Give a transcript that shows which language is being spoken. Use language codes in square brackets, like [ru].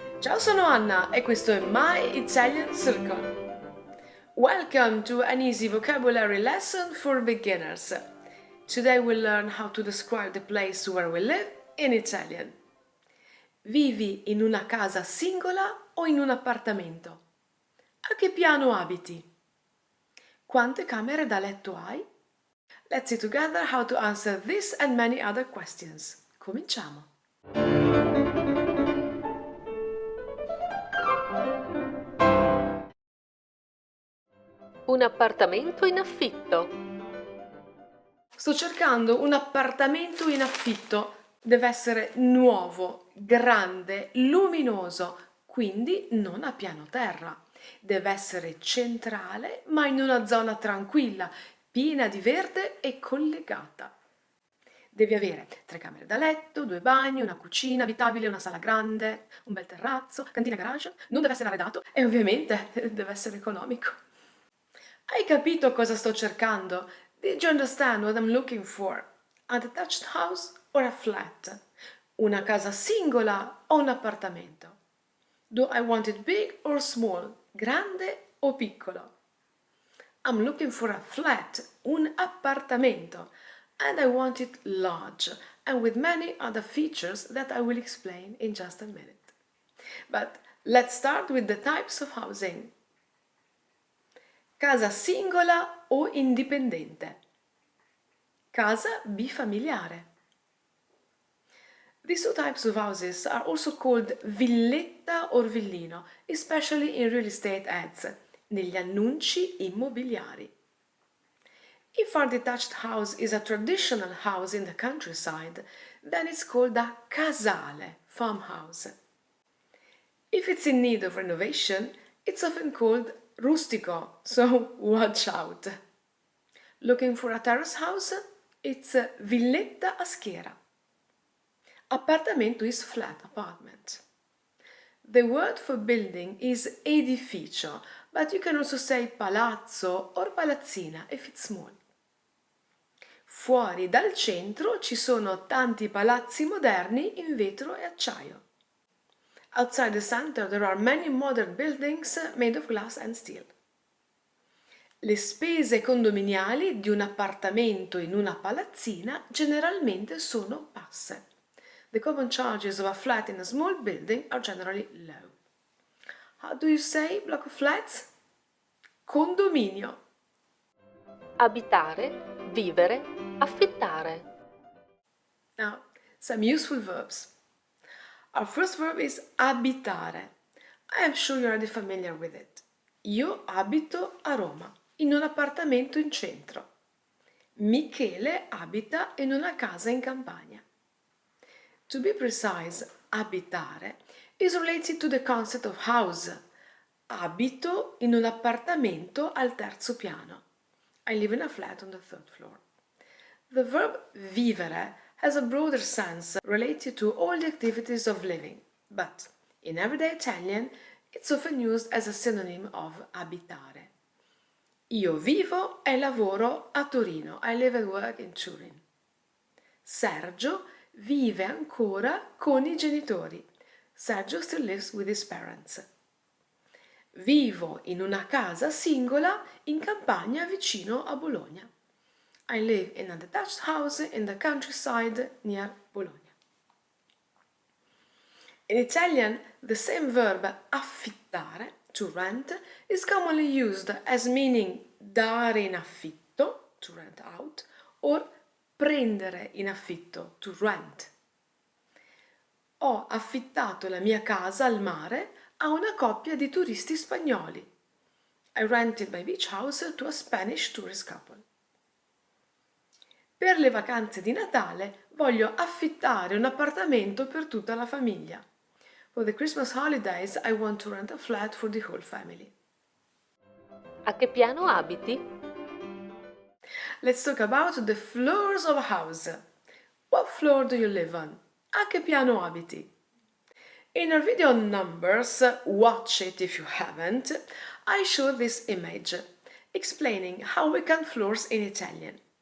[it] Ciao, sono Anna e questo è My Italian Circle. [en] Welcome to an easy vocabulary lesson for beginners. Today we'll learn how to describe the place where we live in Italian. [it] Vivi in una casa singola o in un appartamento? A che piano abiti? Quante camere da letto hai? [en] Let's see together how to answer this and many other questions. [it] Cominciamo! Un appartamento in affitto. Sto cercando un appartamento in affitto. Deve essere nuovo, grande, luminoso, quindi non a piano terra. Deve essere centrale, ma in una zona tranquilla, piena di verde e collegata. Devi avere 3 camere da letto, 2 bagni, una cucina abitabile, una sala grande, un bel terrazzo, cantina garage. Non deve essere arredato e ovviamente deve essere economico. Hai capito cosa sto cercando? [en] Did you understand what I'm looking for? A detached house or a flat? [it] Una casa singola o un appartamento? [en] Do I want it big or small? [it] Grande o piccolo? [en] I'm looking for a flat, [it] un appartamento, [en] and I want it large and with many other features that I will explain in just a minute. But let's start with the types of housing. [it] Casa singola o indipendente? Casa bifamiliare. [en] These two types of houses are also called villetta or villino, especially in real estate ads, [it] negli annunci immobiliari. [en] If our detached house is a traditional house in the countryside, then it's called a casale, farmhouse. If it's in need of renovation, it's often called rustico, so watch out. Looking for a terrace house? It's villetta a schiera. Appartamento is flat apartment. The word for building is edificio, but you can also say palazzo or palazzina if it's small. [it] Fuori dal centro ci sono tanti palazzi moderni in vetro e acciaio. [en] Outside the center there are many modern buildings made of glass and steel. [it] Le spese condominiali di un appartamento in una palazzina generalmente sono basse. [en] The common charges of a flat in a small building are generally low. How do you say block of flats? [it] Condominio. Abitare, vivere, affittare. [en] Now, some useful verbs. Our first verb is abitare. I am sure you're already familiar with it. [it] Io abito a Roma, in un appartamento in centro. Michele abita in una casa in campagna. [en] To be precise, abitare is related to the concept of house. [it] Abito in un appartamento al terzo piano. [en] I live in a flat on the third floor. The verb vivere has a broader sense related to all the activities of living, but in everyday Italian it's often used as a synonym of abitare. [it] Io vivo e lavoro a Torino. [en] I live and work in Turin. [it] Sergio vive ancora con i genitori. [en] Sergio still lives with his parents. [it] Vivo in una casa singola in campagna vicino a Bologna. [en] I live in a detached house in the countryside near Bologna. In Italian, the same verb affittare, to rent, is commonly used as meaning [it] dare in affitto, [en] to rent out, or [it] prendere in affitto, [en] to rent. [it] Ho affittato la mia casa al mare a una coppia di turisti spagnoli. [en] I rented my beach house to a Spanish tourist couple. [it] Per le vacanze di Natale voglio affittare un appartamento per tutta la famiglia. [en] For the Christmas holidays I want to rent a flat for the whole family. [it] A che piano abiti? [en] Let's talk about the floors of a house. What floor do you live on? [it] A che piano abiti? [en] In our video on numbers, watch it if you haven't, I show this image, explaining how we count floors in Italian.